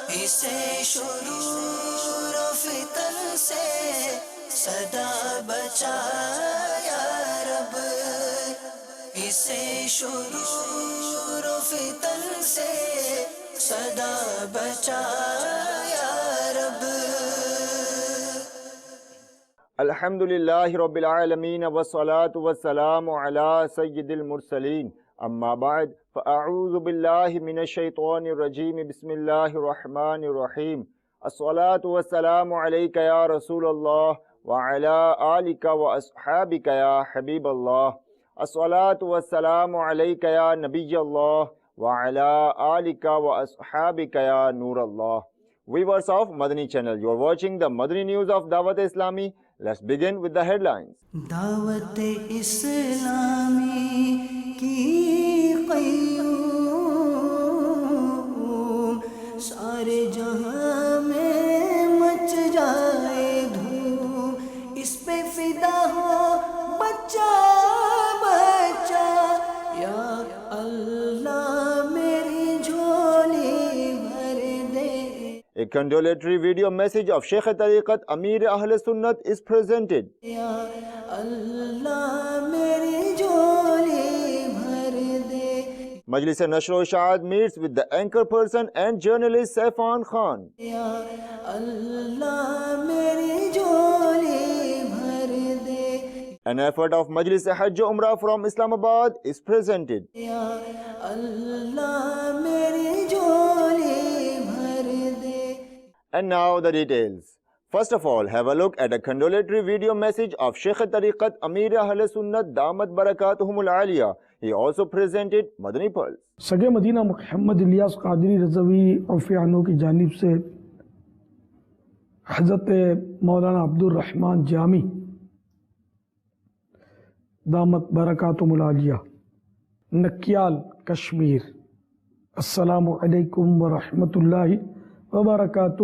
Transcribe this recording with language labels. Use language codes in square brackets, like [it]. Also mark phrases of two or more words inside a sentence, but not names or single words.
[ur] اسے شرور و فتن سے صدا بچا [ar] یا رب، [ur] اسے شرور و فتن سے صدا بچا [ar] یا رب۔ الحمدللہ رب العالمین والصلاة والسلام علی سید المرسلین، اما بعد فاعوذ باللہ من الشیطان الرجیم، بسم اللہ الرحمن الرحیم۔ الصلاة والسلام علیک یا رسول اللہ وعلی آلک واصحابک یا حبیب اللہ۔ الصلاة والسلام علیک یا نبی اللہ وعلی آلک واصحابک یا نور اللہ۔ [en] Viewers of Madani channel, you are watching the Madani news of Dawat Islami. Let's begin with the headlines. [ur] دعوت اسلامی کی قیوم، سارے جہاں میں مچ جائے دھوم، اس پہ فدا ہو بچہ بچہ، [ar] یا اللہ [ur] میری جھولی بھر دے۔ [en] A condolatory video message of Sheikh Tariqat Amir Ahl Sunnat is presented. [ar] یا اللہ [ur] میری جھولی بھر دے۔ [en] Majlis Nashr o Ishaat meets with the anchor person and journalist Saifan Khan. [ar] یا اللہ [ur] میری جھولی بھر دے۔ [en] An effort of Majlis Hajj Umrah from Islamabad is presented. [ar] یا اللہ [ur] میری جھولی بھر دے۔ [en] And now the details. First of all, have a look at a condolatory video message of Sheikh Tariqat Amir Ahl Sunnat [ar] دامت برکاتهم العالية. [en] He also presented Madani Pulse. [ur] سگے مدینہ محمد الیاس قادری رضوی عفو عنہ کی جانب سے حضرت مولانا عبدالرحمن جامی [ar] دامت برکاتہم العالیہ، [ur] نکیال کشمیر، [ar] السلام علیکم ورحمۃ اللہ وبرکاتہ۔